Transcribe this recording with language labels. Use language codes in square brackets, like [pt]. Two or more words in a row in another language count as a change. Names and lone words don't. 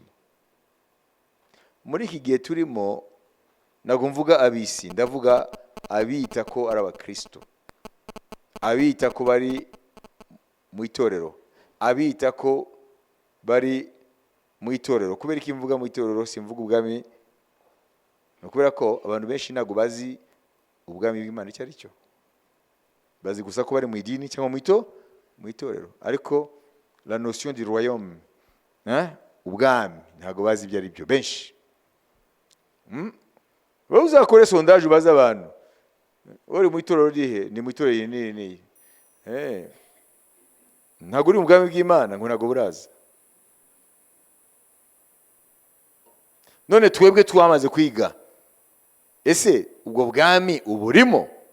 [rw] Muri iki gihe turimo, ntabwo mvuga ab'isi, ndavuga abita ko ari Abakristo, abita ko bari mu itorero, abita ko bari mu itorero. Kubera iki mvuga mu itorero, simvuga ubwami? Ni ukubera ko abantu benshi ntabwo bazi ubwami bw'Imana icyo ari cyo. Bazi gusa ko bari mu idini cyangwa mu itorero, ariko [fr] la notion du royaume, [rw] ubwami, ntabwo bazi ibyo ari byo benshi. Wowe uzakore sondage ubaze abantu, uri mu itorero rihe? Ni mu itorero iyi. Ntabwo uri mu bwami bw'Imana, ngo ntabwo buraza. None twebwe twamaze kwiga, ese ubwo bwami uburimo?